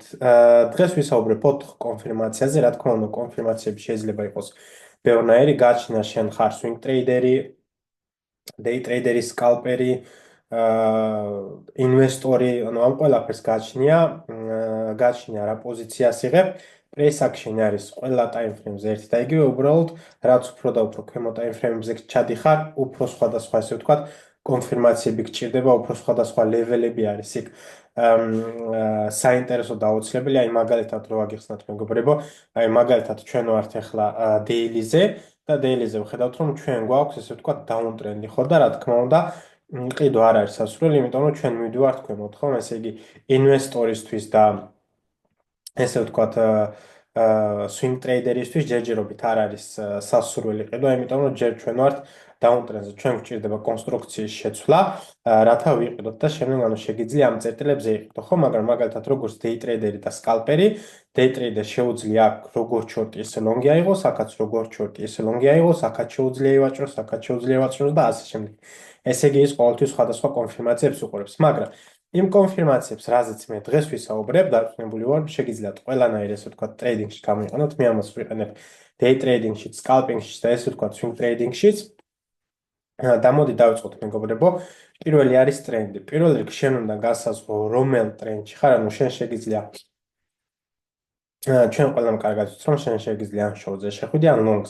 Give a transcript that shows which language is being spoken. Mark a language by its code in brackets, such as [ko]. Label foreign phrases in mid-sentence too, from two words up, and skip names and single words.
[ka] დღეს ვისაუბრებ 4 კონფირმაციაზე, რა თქმა უნდა, კონფირმაციები შეიძლება იყოს ბევრნაირი, გაჩნია შენ ხარ swing ტრეიდერი, day ტრეიდერი, სკალპერი, ინვესტორი, ანუ ამ ყველაფერს გაჩნია რა პოზიციას იღებ. [en] Price action [ka] არის ყველა [en] time frame-ზე [ka] ერთი და იგივე, უბრალოდ რაც უფრო და უფრო ქვემო [en] time frame-ზე [ka] ჩადიხარ, უფრო სხვადასხვა ესე ვთქვათ, კონფირმაციები გჭირდება, უფრო სხვადასხვა ლეველები არის იქ. საინტერესო და აუცილებელი, აი მაგალითად რო აგიხსნათ მეგობრებო, აი მაგალითად ჩვენ ვართ ახლა daily-ზე და daily-ზე ვხედავთ, რომ ჩვენ გვაქვს ესე ვთქვათ [en] down trend-ი, [ka] ხო და რა თქმა უნდა, ყიდვა არ არის სასურველი, იმიტომ რომ ჩვენ მივდივართ ქვემოთ, ხო? ესე იგი ინვესტორისთვის და ესე ვთქვათ, [en] swing trader-ისთვის [ka] ჯერჯერობით არ არის სასურველი ყიდვა, იმიტომ რომ ჯერ ჩვენ ვართ [en] down trend-ზე, [ka] ჩვენ გვჭირდება კონსტრუქციის შეცვლა, რათა ვიყიდოთ და შემდეგ ანუ შეგიძლია ამ წერტილებზე იყიდო, ხო? მაგრამ მაგალითად როგორც [en] day trader-ი [ka] და scalper-ი, [en] day trader [ka] შეუძლია როგორც short-ი ისე long-ი აიღოს, აქაც როგორც short-ი ისე long-ი აიღოს, აქაც შეუძლია ივაჭროს, აქაც შეუძლია ივაჭროს და ასე შემდეგ. ესე იგი ის ყოველთვის სხვადასხვა კონფირმაციებს უყურებს, მაგრამ იმ კონფირმაციებს, რაზეც მე დღეს ვისაუბრებ, დარწმუნებული ვარ, შეგიძლიათ ყველანაირ ესე ვთქვათ ტრეიდინგში გამიყენოთ. მე ამას ვიყენებ [en] day trading-შიც, [ka] scalping-შიც და ესე ვთქვათ [en] swing trading-შიც. [ka] და მოდი დავიწყოთ მეგობრებო. პირველი არის ტრენდი. პირველ რიგში შენ უნდა გასაზღვრო რომელ ტრენდში ხარ, ანუ შენ შეგიძლია ჩვენ ყველამ კარგად ვიცით, რომ შენ შეგიძლია ან short-ზე შეხვიდე, ან long-ს.